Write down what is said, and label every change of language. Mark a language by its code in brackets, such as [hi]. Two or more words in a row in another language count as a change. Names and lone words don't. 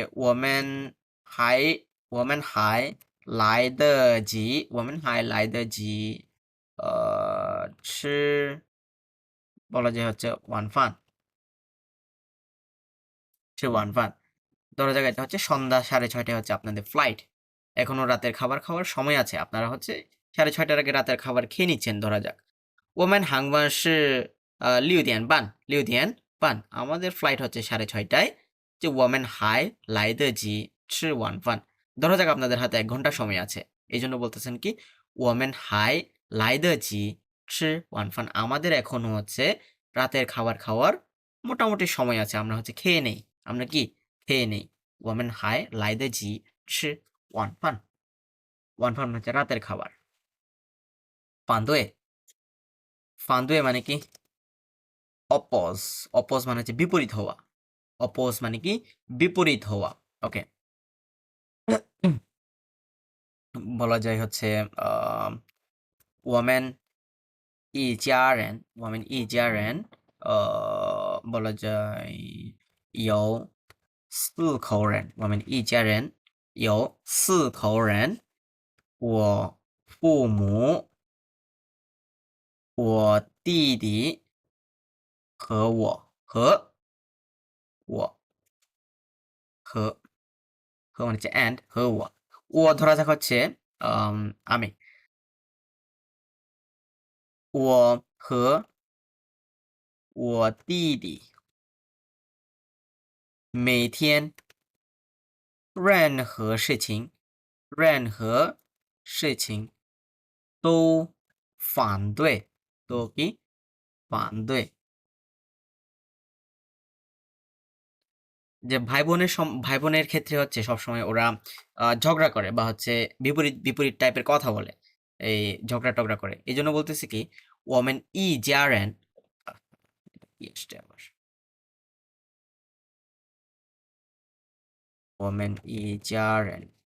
[zh] 我们还来得及吃 [bn] বলা যায় হচ্ছে [zh] 晚饭 吃晚饭 [bn] ধরা যাক এটা হচ্ছে সন্ধ্যা 6:30টায় হচ্ছে আপনাদের ফ্লাইট এখনো রাতের খাবার খাওয়ার সময় আছে আপনারা হচ্ছে 6:30টার আগে রাতের খাবার খেয়ে নিচ্ছেন ধরা যাক [zh] 我们航班是6点半 [bn] আমাদের ফ্লাইট হচ্ছে 6:30টায় যে [zh] 我们还来得及吃晚饭 [bn] ধরা যাক আপনাদের হাতে 1 ঘন্টা সময় আছে এই জন্য বলতেছেন কি [zh] 我们还来得及吃晚饭 [bn] আমাদের এখনো হচ্ছে রাতের খাবার খাওয়ার মোটামুটি সময় আছে আমরা হচ্ছে খেয়ে নেই আমরা কি খেয়ে নেই [zh] 我们还来得及吃晚饭 晚饭 [bn] হচ্ছে রাতের খাবার [zh] 反对 [bn] মানে কি অপোজ মানে হচ্ছে বিপরীত হওয়া অপোজ মানে কি বিপরীত হওয়া ওকে বলা যায় হচ্ছে [zh] 我们一家人 [bn] বলা যায় [zh] 有4口人我们一家人有4口人我父母我弟弟和 [bn] মানে হচ্ছে [zh] and 和我 [bn] ধরা যাক হচ্ছে আমি [zh] 我和我弟弟每天任何事情都反对都কি反对 [bn] যে ভাই বোনের ক্ষেত্রে হচ্ছে সবসময় ওরা ঝগড়া করে বা হচ্ছে বিপরীত টাইপের কথা বলে এই ঝগড়া টগড়া করে এই জন্য বলতেছি কি [zh] 我们一家人我们一家人